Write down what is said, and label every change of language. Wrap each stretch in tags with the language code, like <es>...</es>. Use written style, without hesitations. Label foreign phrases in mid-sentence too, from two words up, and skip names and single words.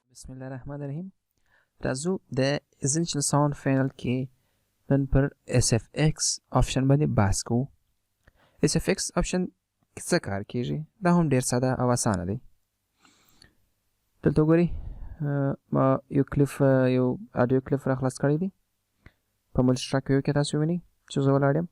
<ps>بسم الله الرحمن الرحیم. راځو د</ps> <en>essential sound panel</en> <ps>کې نن پر</ps> <en>SFX option</en> <ps>باندې بحث کوو.</ps> <en>SFX option</en> <ps>څه کار کیږي؟ دا هم ډیر ساده او اسانه دی. دلته وګورئ ما یو</ps> <en>audio clip</en> <ps>را خلاص کړی دی. په</ps> <en>multi track view</en> <ps>کې تاسو وینئ چې زه ولاړ یم.</ps>